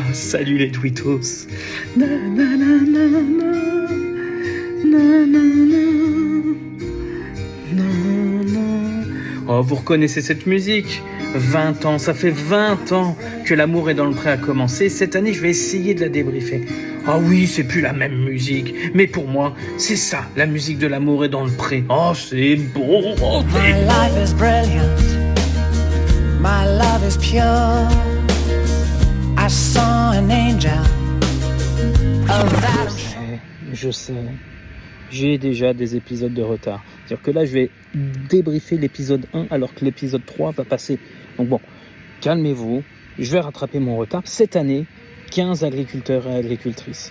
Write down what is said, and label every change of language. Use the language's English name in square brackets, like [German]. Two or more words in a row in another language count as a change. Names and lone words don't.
[French] Salut les tweetos. Na, na, na, na, na. Na, na, na. Na, na. Oh, vous reconnaissez cette musique ? 20 ans, ça fait 20 ans que L'amour est dans le pré a commencé. Cette année, je vais essayer de la débriefer. Ah oui, c'est plus la même musique. Mais pour moi, c'est ça, la musique de L'amour est dans le pré. Oh, c'est beau. Oh, [English] My life is brilliant. My love is pure. I saw an angel. [French] Je sais. J'ai déjà des épisodes de retard. C'est-à-dire que là, je vais débriefer l'épisode 1 alors que l'épisode 3 va passer. Donc bon, calmez-vous. Je vais rattraper mon retard. Cette année, 15 agriculteurs et agricultrices.